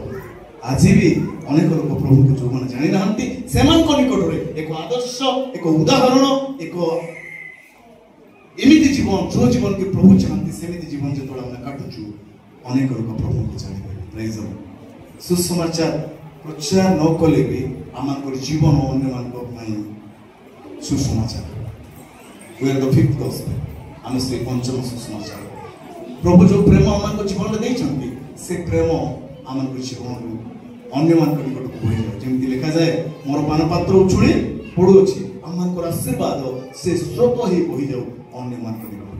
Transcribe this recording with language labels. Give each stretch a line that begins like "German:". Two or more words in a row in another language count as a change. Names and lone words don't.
Odia: ଆଜି ବି ଅନେକ ଲୋକ ପ୍ରଭୁଙ୍କୁ ଯୋଉମାନେ ଜାଣି ନାହାନ୍ତି, ସେମାନଙ୍କ ନିକଟରେ ଏକ ଆଦର୍ଶ, ଏକ ଉଦାହରଣ, ଏକ ଏମିତି ଜୀବନ, ଯୋଉ ଜୀବନ କି ପ୍ରଭୁ ଚାହାନ୍ତି ସେମିତି ଜୀବନ ଯେତେବେଳେ ଆମେ କାଟୁଛୁ, ଅନେକ ଲୋକ ପ୍ରଭୁଙ୍କୁ ଜାଣିବେ।
English: Praise the Lord.
Odia: ସୁସମାଚାର ପ୍ରଚାର ନ କଲେ ବି ଆମଙ୍କର ଜୀବନ ଅନ୍ୟମାନଙ୍କ ପାଇଁ ସୁସମାଚାର।
English: We are the fifth gospel.
Odia: ଆମେ ସେ ପଞ୍ଚମ ସୁସମାଚାର। ପ୍ରଭୁ ଯୋଉ ପ୍ରେମ ଆମମାନଙ୍କ ଜୀବନରେ ଦେଇଛନ୍ତି, ସେ ପ୍ରେମ ଆମଙ୍କ ଜୀବନରୁ ଅନ୍ୟମାନଙ୍କ ନିକଟକୁ ବହିଯାଉ। ଯେମିତି ଲେଖାଯାଏ, ମୋର ପାନପାତ୍ର ଉଛୁଳି ପଡୁଅଛି, ଆମମାନଙ୍କର ଆଶୀର୍ବାଦ ସେ ସ୍ରୋତ ହେଇ ବହିଯାଉ ଅନ୍ୟମାନଙ୍କ ନିକଟକୁ।